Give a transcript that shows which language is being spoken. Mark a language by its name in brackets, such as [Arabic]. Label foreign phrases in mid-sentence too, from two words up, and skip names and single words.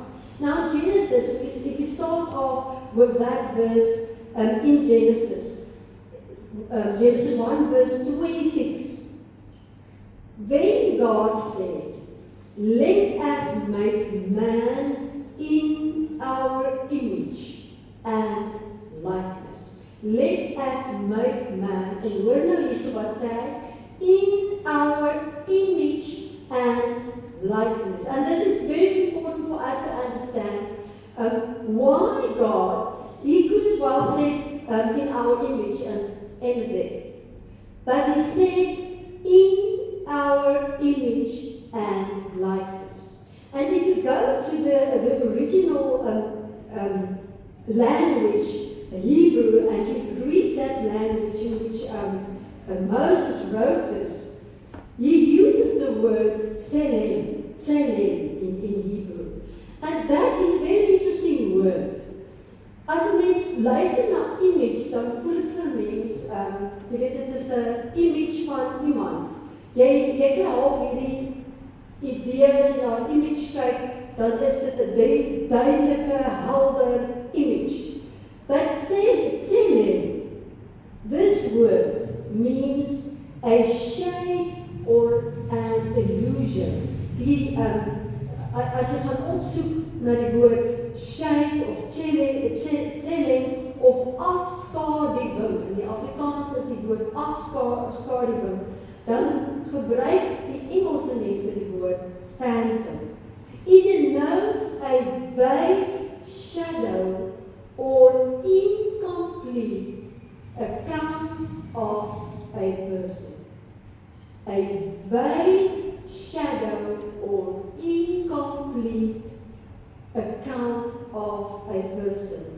[English] Now Genesis, if you start off with that verse in Genesis 1 verse 26, then God said, let us make man in our image and likeness. Let us make man, [Afrikaans] en hoor nou hierso wat sê, [English] in our image and likeness. And this is very important for us to understand why God, He could as well say in our image and end there. But He said in our image and likeness. And if you go to the original language, Hebrew, and you read that language in which Moses wrote this, he uses the word tselem in Hebrew. And that is a very interesting word. [Afrikaans] As 'n mens luister na image, dan voel dit vir mens, jy weet, dit is 'n image van iemand. Jy kry half hierdie idee as jy na 'n image kyk, dan is dit 'n duidelike, helder image. [English] But tselem, this word means a shade or an illusion. [Afrikaans] As jy gaan opsoek na die woord shade of tselem of afskaduwing, in die Afrikaans is die woord afskaduwing, dan gebruik die Engelse mense die woord phantom. [English] It denotes a vague shadow or incomplete account of a person. A vague shadow or incomplete account of a person.